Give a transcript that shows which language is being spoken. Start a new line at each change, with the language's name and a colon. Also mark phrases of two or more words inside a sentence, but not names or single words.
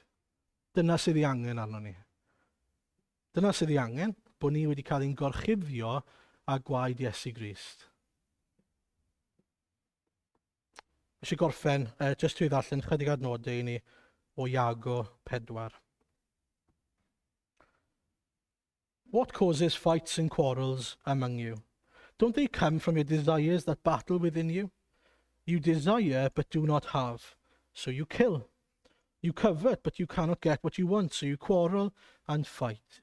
Welsh: Dyna sydd ei angen arno ni. Dyna sydd ei angen, bod ni wedi cael ein gorchuddio a gwaed Iesu Grist. Eisiau gorffen, jyst i ddarllen chydig adnodau i ni o Iago 4.
English: What causes fights and quarrels among you? Don't they come from your desires that battle within you? You desire but do not have, so you kill. You covet but you cannot get what you want, so you quarrel and fight.